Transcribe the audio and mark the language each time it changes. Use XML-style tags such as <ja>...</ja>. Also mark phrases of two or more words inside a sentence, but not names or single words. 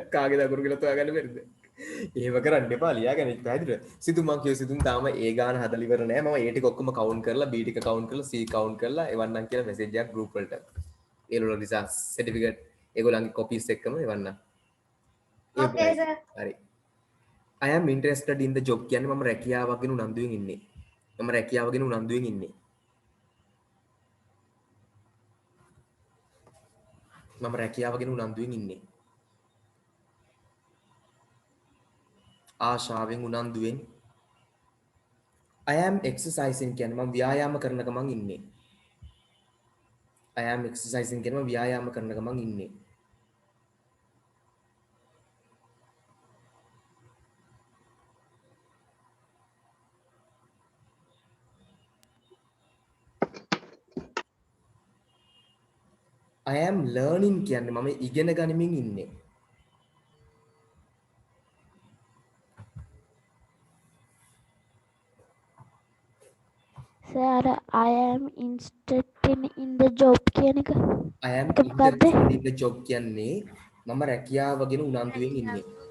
<si>කාගේද අකුරු කියලා හොයාගන්න බැරිද? එහෙම කරන්න එපා ලියාගන්න පැහැදිලිද? සිතුම් මං කියව සිතුම් තාම ඒ ගාන හදලා ඉවර නෑ. මම ඒ ටික ඔක්කොම කවුන්ට් කරලා B ටික කවුන්ට් කරලා C කවුන්ට් කරලා එවන්නම් කියලා මෙසේජ් එකක් ගෲප් වලට. ඒගොල්ලෝ</si> <en>research certificate</en> <si>ඒගොල්ලන්ගේ කොපීස් එක්කම එවන්නම්.</si> <en>Okay sir.</en> <si>හරි.</si> <en>I am interested in the job</en> <si>කියන්නේ මම රැකියාව ගැන උනන්දුවෙන් ඉන්නේ. මම රැකියාව ගැන උනන්දුවෙන් ඉන්නේ. මම රැකියාව ගැන උනන්දුවෙන් ඉන්නේ. ආශාවෙන් උනන්දුවෙන්.</si> <en>I am exercising</en> <si>කියන්නේ මම ව්‍යායාම කරන ගමන් ඉන්නේ.</si> <en>I am exercising</en> <si>කියන්නේ මම ව්‍යායාම කරන ගමන් ඉන්නේ.</si> <en>I am learning</en> <si>කියන්නේ මම ඉගෙන ගනිමින් ඉන්නේ.</si> <en>සර් I am interested in the job</en> <si>කියන එක.</si> <en>I am</en> <si>ඒක මොකක්ද?</si> <en>interested in the job</en> <si>කියන්නේ මම රැකියාව ගැන උනන්දුවෙන් ඉන්නේ.</si>